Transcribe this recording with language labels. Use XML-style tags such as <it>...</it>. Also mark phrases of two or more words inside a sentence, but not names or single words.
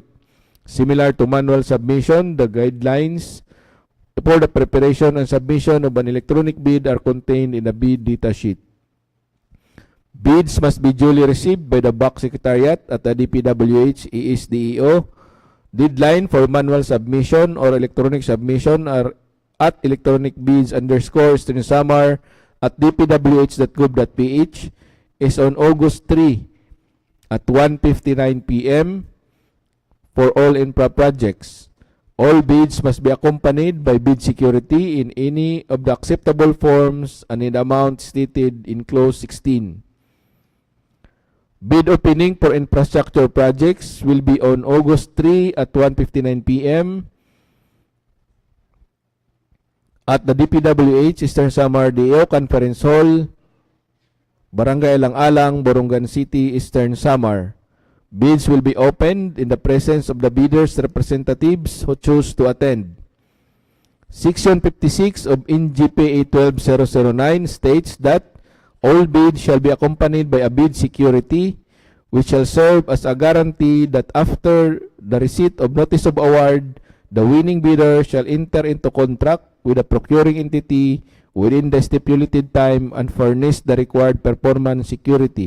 <en>Similar to manual submission, the guidelines for the preparation and submission of an electronic bid are contained in the bid data sheet. Bids must be duly received by the BAC Secretariat at the DPWH ESDEO. Deadline for manual submission or electronic submission are at electronicbids_Eastern Samar at dpwh.gov.ph is on August 3 at 1:59 p.m. for all infra projects. All bids must be accompanied by bid security in any of the acceptable forms and in the amount stated in clause 16. Bid opening for infrastructure projects will be on August 3 at 1:59 p.m. at the DPWH Eastern Samar DEO Conference Hall, Barangay Alang-Alang, Borongan City, Eastern Samar. Bids will be opened in the presence of the bidders' representatives who choose to attend. Section 56 of NGPA 12009 states that all bids shall be accompanied by a bid security, which shall serve as a guarantee that after the receipt of notice of award, the winning bidder shall enter into contract with the procuring entity within the stipulated time and furnish the required performance security.</en>